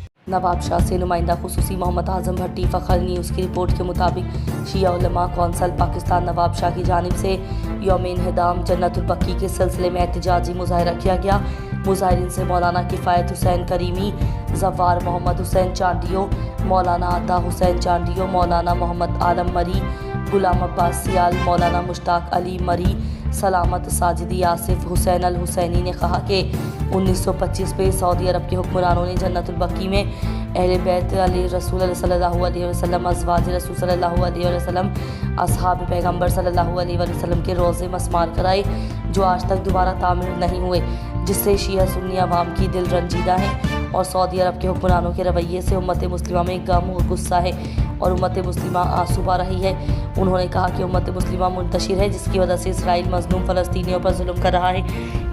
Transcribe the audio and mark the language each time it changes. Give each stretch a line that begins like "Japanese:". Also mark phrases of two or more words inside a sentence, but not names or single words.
Urdu: نواب شاہ سے نمائندہ خصوصی محمد اعظم بھٹی فخر نیوز کی رپورٹ کے مطابق شیعہ علماء کونسل پاکستان نواب شاہ کی جانب سے یوم انہدام جنت البقیع کے سلسلے میں احتجاجی مظاہرہ کیا گیا. مظاہرین سے مولانا کفایت حسین کریمی، ظفر محمد حسین چانڈیو، مولانا عطا حسین چانڈیو، مولانا محمد عالم مری، غلام عباس سیال، مولانا مشتاق علی مری, سلامت ساجدی آصف حسین ال حسینی نے کہا کہ 1925 میں سعودی عرب کے حکمرانوں نے جنت البقیع میں اہل بیت علی رسول
Arabic: صلى الله عليه وسلم,
Urdu: ازواج رسول
Arabic: صلى الله عليه وسلم,
Urdu: اصحاب پیغمبر
Arabic: صلى الله عليه وسلم
Urdu: کے روضے مسمار کرائے جو آج تک دوبارہ تعمیر نہیں ہوئے، جس سے شیعہ سنی عوام کی دل رنجیدہ ہے اور سعودی عرب کے حکمرانوں کے رویے سے امت مسلمہ میں غم اور غصہ ہے اور امت مسلمہ آنسو بہا رہی ہے. انہوں نے کہا کہ امت مسلمہ منتشر ہے، جس کی وجہ سے اسرائیل مظلوم فلسطینیوں پر ظلم کر رہا ہے.